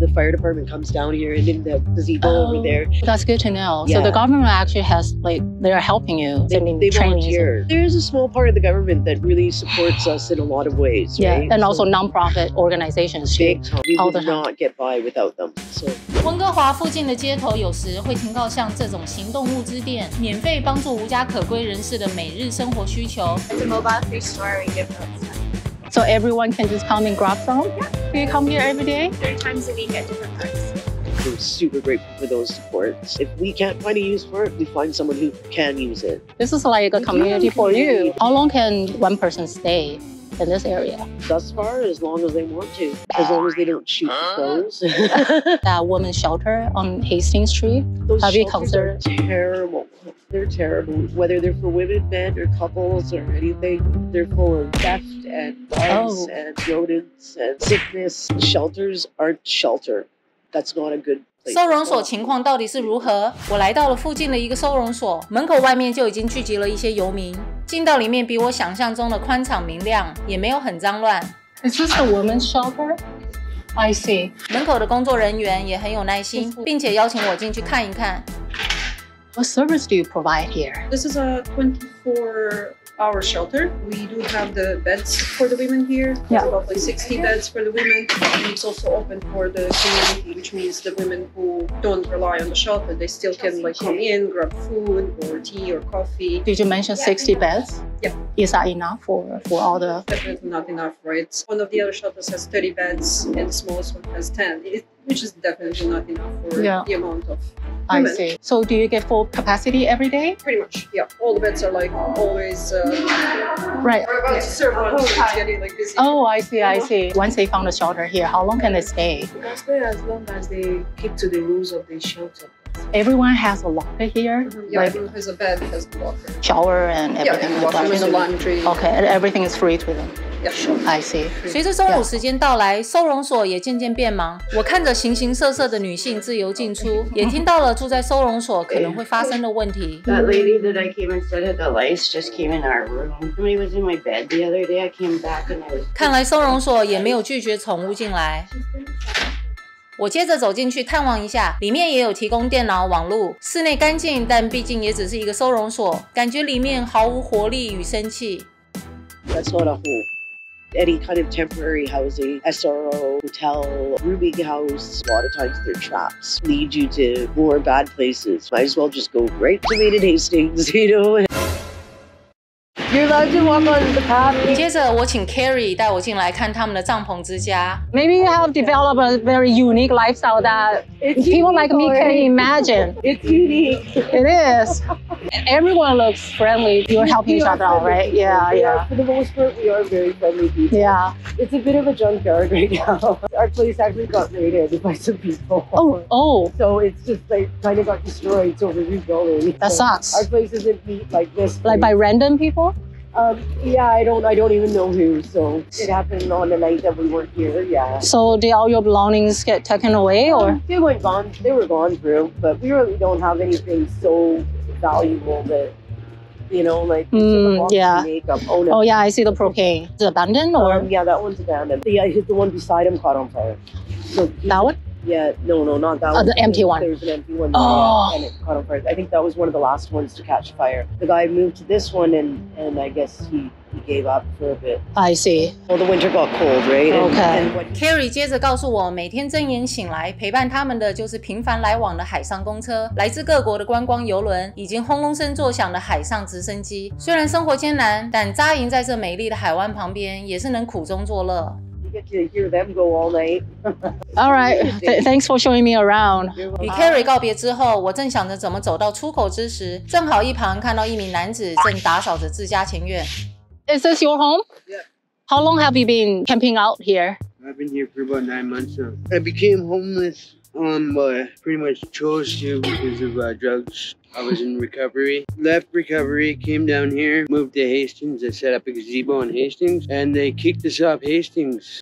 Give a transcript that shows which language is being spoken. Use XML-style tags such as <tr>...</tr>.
<en>The fire department comes down here and in the gazebo over there. That's good to know. Yeah. So the government actually has, they're helping you. They volunteer. There's a small part of the government that really supports us in a lot of ways, Yeah, right? and also non-profit organizations too. Big time. We would not get by without them. So.</en> <zh>温哥华附近的街头有时会停靠像这种行动物资店，免费帮助无家可归人士的每日生活需求。</zh> <en>It's a mobile food store. We give them So everyone can just come and grab some? Yeah. Do you come here every day? 3 times a week at different times. We're super grateful for those supports. If we can't find a use for it, we find someone who can use it. This is like a community for you. How long can one person stay in this area? Thus far, as long as they want to. As long as they don't shoot the crows. That women's shelter on Hastings Street. Those Have you shelters are considered? terrible. They're terrible. Whether they're for women, men, or couples, or anything, they're full of theft and bugs and rodents and sickness. Shelters aren't shelter. That's not a good place.</en> <zh>收容所情况到底是如何？我来到了附近的一个收容所，门口外面就已经聚集了一些游民。进到里面比我想象中的宽敞明亮，也没有很脏乱。</zh> <en>Is this the women's shelter? I see.</en> <zh>门口的工作人员也很有耐心，并且邀请我进去看一看。</zh> <en>What service do you provide here? This is a 24-hour shelter. We do have the beds for the women here. Yeah. About 60 beds for the women. And it's also open for the community, which means the women who don't rely on the shelter, they still can come in, grab food or tea or coffee. Did you mention 60 beds? Yeah. Is that enough for all the... Definitely not enough, right? One of the other shelters has 30 beds and the smallest one has 10, which is definitely not enough for the amount of I women. see. So do you get full capacity every day? Pretty much, yeah. All the beds are always Right. we're about to serve lunch, so it's getting busy. Oh, I see, I see. Once they found a shelter here, how long can they stay? They can stay as long as they keep to the rules of the shelter. Everyone has a locker here? Yeah, Like everyone has a bed, has a locker. shower and everything? Yeah, wash them in the laundry. Okay, and everything is free to them? I see。</en> <zh>随着中午时间到来，收容所也渐渐变忙。我看着形形色色的女性自由进出，也听到了住在收容所可能会发生的问题。</zh> <en>That lady that I came and set at the lights just came in our room. Somebody was in my bed the other day. I came back and I was.</en> <zh>看来收容所也没有拒绝宠物进来。我接着走进去探望一下，里面也有提供电脑、网络，室内干净，但毕竟也只是一个收容所，感觉里面毫无活力与生气。</zh> <en>That's not a home. Any kind of temporary housing, SRO, hotel, rooming house, a lot of times their traps lead you to more bad places. Might as well just go right to Main and Hastings, you know? You're allowed to walk on the path.</en> <zh>接着我请 Carrie 带我进来看他们的帐篷之家。</zh> <en>Maybe you have developed a very unique lifestyle that people like me can imagine. It's unique. It is. Everyone looks friendly. You're helping each other out, right? Yeah, yeah. For the most part, we are very friendly people. Yeah. It's a bit of a junkyard right now. Our place actually got raided by some people. Oh. So it's just like kind of got destroyed, so we're rebuilding. That sucks. Our place isn't neat like this. Like by random people? Yeah, I don't even know who. So it happened on the night that we weren't here. Yeah. So did all your belongings get taken away, or? They were gone through, but we really don't have anything so valuable that, you know, like yeah. makeup. Oh, no. Oh yeah, I see the propane. Is it abandoned or? Yeah, that one's abandoned. Yeah, the one beside him caught on fire. So that one? Yeah, no, not that one. The empty one. There's an empty one. Oh. And it caught on fire. I think that was one of the last ones to catch fire. The guy moved to this one, and I guess he gave up for a bit. I see. Well, the winter got cold, right? Okay.</en> <zh>Carrie 接着告诉我，每天睁眼醒来，陪伴他们的就是频繁来往的海上公车、来自各国的观光邮轮，以及轰隆声作响的海上直升机。虽然生活艰难，但扎营在这美丽的海湾旁边，也是能苦中作乐。</zh> <en>You get to hear them go all night. All right. Thanks for showing me around.</en> <zh>与 Carrie 告别之后，我正想着怎么走到出口之时，正好一旁看到一名男子正打扫着自家前院。</zh> <en>Is this your home? Yeah. How long have you been camping out here? I've been here for about 9 months now. I became homeless. Pretty much chose to because of drugs. I was in recovery. Left recovery, came down here, moved to Hastings. I set up a gazebo in Hastings, and they kicked us off Hastings.</en>